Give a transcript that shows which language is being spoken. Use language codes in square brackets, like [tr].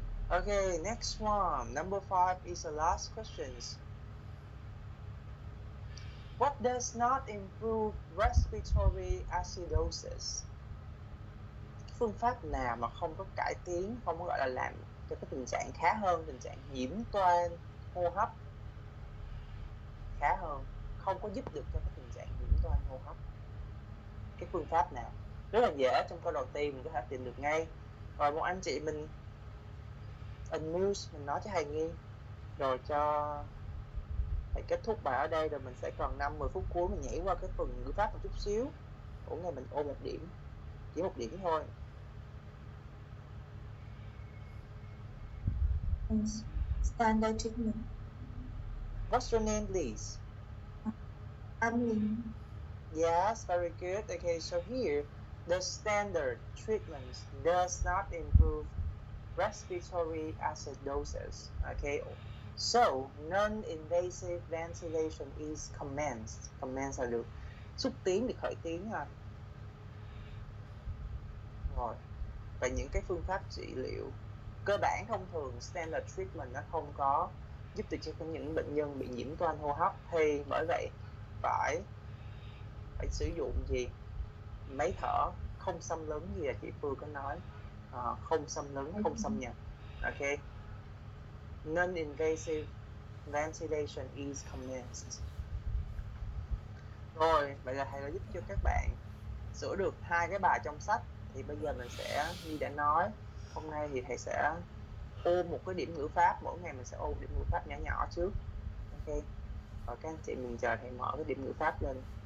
[en] Okay, next one. Number 5 is the last questions. What does not improve respiratory acidosis? [vi] Phương pháp nào mà không có cải tiến, không có gọi là làm cho cái tình trạng khá hơn, tình trạng nhiễm toan hô hấp khá hơn, không có giúp được cho cái tình trạng nhiễm toan hô hấp? Cái phương pháp nào? Rất là dễ, trong câu đầu tiên mình có thể tìm được ngay. Rồi một anh chị mình unmute, mình nói cho thầy nghe, rồi cho thầy kết thúc bài ở đây, rồi mình sẽ còn 5-10 phút cuối mình nhảy qua cái phần ngữ pháp một chút xíu. Mỗi ngày mình ôn 1 điểm, chỉ 1 điểm thôi. [en] Standard treatment. What's your name, please? Amylin. Yes, very good. Okay, so here, the standard treatment does not improve respiratory acidosis. Okay, so non-invasive ventilation is commenced. [vi] Commenced là được xúc tiến, được khởi tiến ha. Rồi, và những cái phương pháp trị liệu cơ bản thông thường, [en] standard treatment, [vi] nó không có giúp được cho những bệnh nhân bị nhiễm toan hô hấp, thì bởi vậy phải sử dụng gì? Máy thở không xâm lấn, gì là chị Phương có nói, không xâm lấn, không xâm nhập. [en] Ok, non-invasive ventilation is commenced. [vi] Rồi, vậy là thầy đã giúp cho các bạn sửa được 2 cái bài trong sách. Thì bây giờ mình sẽ, như đã nói, hôm nay thì thầy sẽ ôn một cái điểm ngữ pháp. Mỗi ngày mình sẽ ôn điểm ngữ pháp nhỏ nhỏ trước. Ok, rồi các anh chị mình chờ thầy mở cái điểm ngữ pháp lên.